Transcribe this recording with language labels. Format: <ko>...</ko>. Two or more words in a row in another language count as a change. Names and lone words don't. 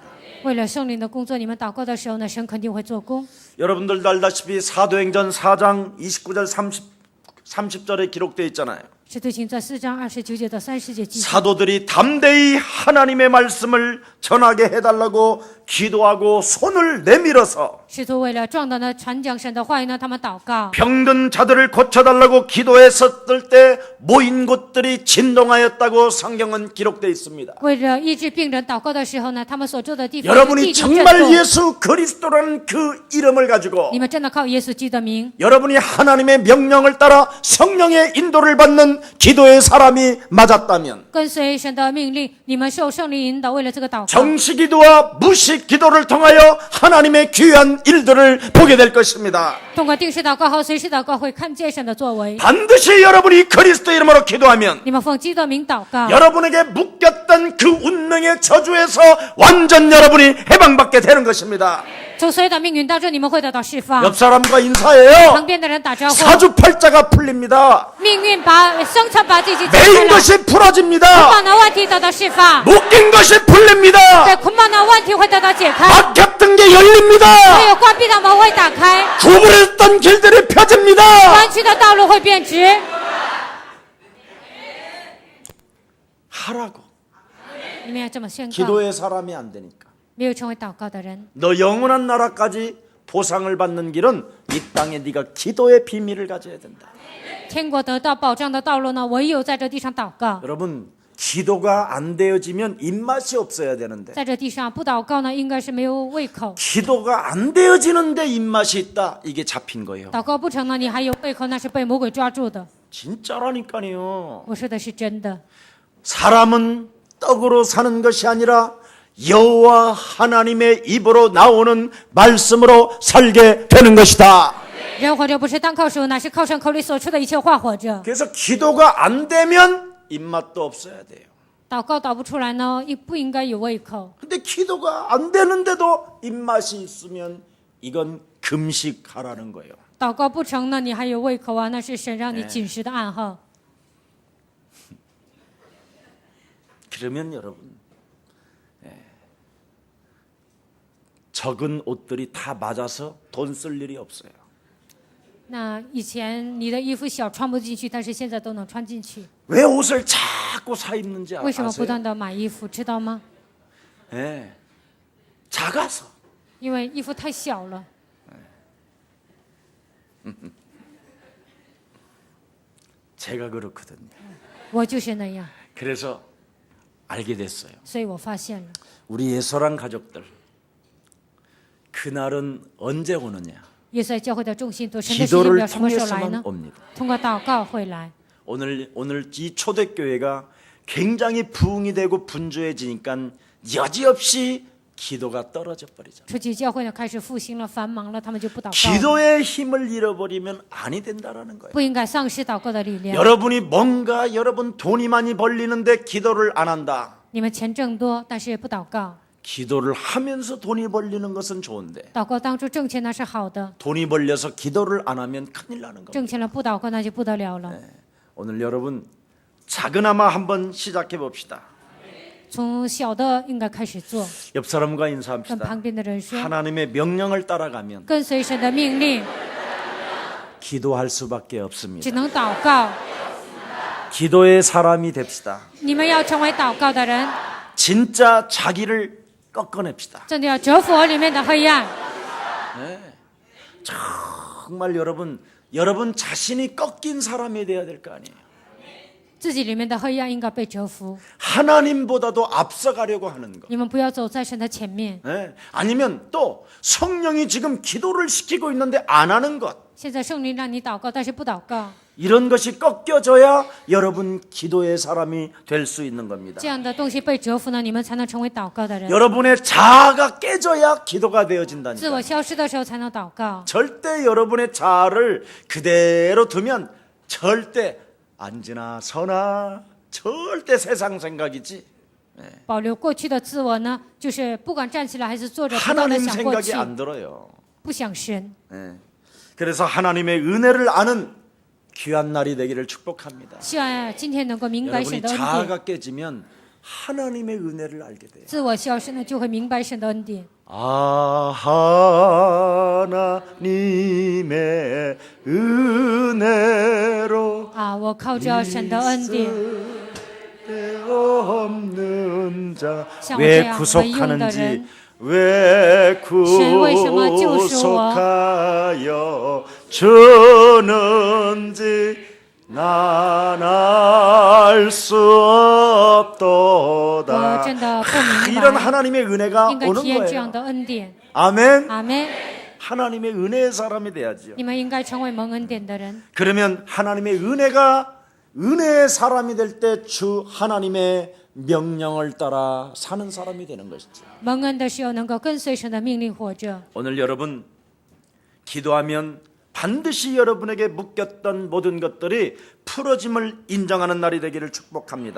<zh>为了圣灵的工作，你们祷告的时候呢，神肯定会做工。</zh> <ko>여러분들도 알다시피 사도행전 4장 29절 30절에 기록되어 있잖아요.</ko> <zh>使徒行传4章29节到30节记载，</zh> <ko>사도들이 담대히 하나님의 말씀을 전하게 해달라고 기도하고 손을 내밀어서</ko> <zh>使徒为了壮胆的传讲神的话语呢，他们祷告，</zh> <ko>병든 자들을 고쳐달라고 기도했었을 때 모인 곳들이 진동하였다고 성경은 기록되어 있습니다.</ko> <zh>为了医治病人祷告的时候呢，他们所住的地方</zh> <ko>여러분이</ko> <zh>地震震</zh> <ko>정말</ko> <zh>动。</zh> <ko>예수 그리스도라는 그 이름을 가지고</ko> <zh>你们真的靠耶稣基督的名，</zh> <ko>여러분이 하나님의 명령을 따라 성령의 인도를 받는 위해서는 기도의 사람이 맞았다면</ko> <zh>跟随神的命令，你们受圣灵引导，为了这个祷告，</zh> <ko>정시기도와 무식기도를 통하여 하나님의 귀한 일들을 보게 될 것입니다.</ko> <zh>通过定时祷告和随时祷告，会看见神的作为。</zh> <ko>반드시 여러분이 그리스도 이름으로 기도하면</ko> <zh>你们奉基督的名祷告，</zh> <ko>여러분에게 묶였던 그 운명의 저주에서 완전 여러분이 해방받게 되는 것입니다.</ko> <zh>从所有的命运当中，你们会得到释放。</zh> <ko>옆 사람과 인사해요.</ko> <zh>旁边的人打招呼，</zh> <ko>사주팔자가 풀립니다.</ko> <zh>命运把生辰八字已经解开</zh> <ko>매인</ko> <zh>了，</zh> <ko>것이</ko> <zh>捆</zh> <ko>풀어집니다.</ko> <zh>绑的问题得到释放，</zh> <ko>묶인 것이 풀립니다.</ko> <zh>对捆绑的问题会得到解开，</zh> <ko>막혔던 게 열립니다.</ko> <zh>还有关闭的门会打开，</zh> <ko>구부렸던 길들이 펴집니다.</ko> <zh>弯曲的道路会变直。</zh> <ko>하라고.</ko> <zh>你们要这么宣告，</zh> <ko>기도의 사람이 안 되니까.</ko> <zh>没有成为祷告的人，</zh> <ko>너 영원한 나라까지 보상을 받는 길은 이 땅에 네가 기도의 비밀을 가져야 된다.</ko> <zh>天国得到保障的道路呢，唯有在这地上祷告。</zh> <ko>여러분, 기도가 안 되어지면 입맛이 없어야 되는데</ko> <zh>在这地上不祷告呢，应该是没有胃口；</zh> <ko>기도가 안 되어지는데 입맛이 있다. 이게 잡힌 거예요.</ko> <zh>祷告不成呢，你还有胃口，那是被魔鬼抓住的。</zh> <ko>진짜라니까요.</ko> <zh>我说的是真的。</zh> <ko>사람은 떡으로 사는 것이 아니라 여호와 하나님의 입으로 나오는 말씀으로 살게 되는 것이다.</ko> <zh>人活着不是单靠食物，乃是靠神口里所出的一切话活着。</zh> <ko>그래서 기도가 안 되면 입맛도 없어야 돼요.</ko> <zh>祷告祷不出来呢，也不应该有胃口。</zh> <ko>근데 기도가 안 되는데도 입맛이 있으면 이건 금식하라는 거예요.</ko> <zh>祷告不成呢，你还有胃口啊，那是神让你禁食的暗号。</zh> <ko>그러면 여러분, 적은 옷들이 다 맞아서 돈 쓸 일이 없어요.</ko> <zh>那以前你的衣服小穿不进去，但是现在都能穿进去。</zh> <ko>왜 옷을 자꾸 사 입는지</ko> <zh>为什么不</zh> <ko>아세요?</ko> <zh>断的买衣服，知道吗？</zh> <ko>예, 작아서.</ko> <zh>因为衣服太小了。</zh> <ko>제가 그렇거든요.</ko> <zh>我就是那样，</zh> <ko>그래서 알게 됐어요.</ko> <zh>所以我发现了，</zh> <ko>우리 예서랑 가족들, 그날은 언제 오느냐?</ko> <zh>耶稣在教会的重心，都神的时间</zh> <ko>기도를</ko> <zh>表什么时候来</zh> <ko>통해서만</ko> <zh>呢？</zh> <ko>옵니다.</ko> <zh>通过祷告会来。</zh> <ko>오늘 이 초대교회가 굉장히 부흥이 되고 분주해지니까 여지없이 기도가 떨어져 버리죠.</ko> <zh>初期教会呢开始复兴了，繁忙了，他们就不祷告了，</zh> <ko>기도의 힘을 잃어버리면 아니 된다라는 거예요.</ko> <zh>不应该丧失祷告的力量。</zh> <ko>여러분이 뭔가 여러분 돈이 많이 벌리는데 기도를 안 한다.</ko> <zh>你们钱挣多，但是不祷告。</zh> <ko>기도를 하면서 돈이 벌리는 것은 좋은데</ko> <zh>祷告当中挣钱那是好的，</zh> <ko>돈이 벌려서 기도를 안 하면 큰일 나는 겁니다.</ko> <zh>挣钱了不祷告那就不得了了。</zh> <ko>오늘 여러분 작은아마 한번 시작해 봅시다.</ko> <zh>从小的应该开始做，</zh> <ko>옆 사람과</ko> <zh>跟</zh> <ko>인사합시다.</ko> <zh>旁边的人说，</zh> <ko>하나님의 명령을 따라가면</ko> <zh>跟随神的命令，</zh> <ko>기도할 수밖에 없습니다.</ko> <zh>只能祷告。</zh> <ko>기도의 사람이 됩시다.</ko> <zh>你们要成为祷告的人，</zh> <ko>진짜 자기를 꺾어냅시다.</ko> <zh>真的要折服里面的黑暗。</zh> <ko>정말 여러분 자신이 꺾인 사람이 돼야 될 거 아니에요.</ko> <zh>自己里面的黑暗应该被折服，</zh> <ko>하나님보다도 앞서가려고 하는 것.</ko> <zh>你们不要走在神的前面。</zh> <ko>아니면 또 성령이 지금 기도를 시키고 있는데 안 하는 것.</ko> <zh>现在圣灵让你祷告，但是不祷告，</zh> <ko>이런 것이 꺾여져야 여러분 기도의 사람이 될 수 있는 겁니다.</ko> <zh>这样的东西被折服呢，你们才能成为祷告的人。</zh> <ko>여러분의 자아가 깨져야 기도가</ko> <zh>自</zh> <ko>되어진다니까.</ko> <zh>我消失的时候才能祷告。</zh> <ko>절대 여러분의 자아를 그대로 두면 절대 앉으나 서나 절대 세상 생각이지</ko> <zh>保留过去的自我呢，就是不管站起来还是坐着，不断的</zh> <ko>하나님</ko> <zh>想过</zh> <ko>생각이</ko> <zh>去，</zh> <ko>안 들어요.</ko> <zh>不想神。</zh> <ko>그래서 하나님의 은혜를 아는 귀한 날이 되기를 축복합니다.</ko> <zh>希望今天能够明白</zh> <ko>여러분이</ko> <zh>神的恩典。</zh> <ko>자아가 깨지면 하나님의 은혜를 알게 돼요.</ko> <zh>自我消失呢，就会明白神的恩典。</zh> <ko>아 하나님의 은혜로</ko> <zh>啊，我靠着神的恩典，</zh> <ko>없는 자</ko> <zh>像我这</zh> <ko>왜</ko> <zh>样为用的</zh> <ko>구속하는지</ko> <zh>人，</zh> <ko>왜</ko> <zh>神为什么救赎我？</zh> <ko>구속하여 주는지 난 알 수</ko> <zh>我</zh> <ko>없도다.</ko> <zh>真的不明</zh> <ko>이런</ko> <zh>白，</zh> <ko>하나님의 은혜가</ko> <zh>应该</zh> <ko>오는</ko> <zh>体验这样</zh> <ko>거예요.</ko> <zh>的恩典。</zh> <ko>아멘.</ko> <zh>阿门。</zh> <ko>하나님의 은혜의 사람이 돼야지요.</ko> <zh>你们应该成为蒙恩典的人，</zh> <ko>그러면 하나님의 은혜가 은혜의 사람이 될 때 주 하나님의 명령을 따라 사는 사람이 되는 것이죠.</ko> <zh>蒙恩的时候能够跟随神的命令活着。</zh> <ko>오늘 여러분 기도하면 반드시 여러분에게 묶였던 모든 것들이 풀어짐을 인정하는 날이 되기를 축복합니다.</ko>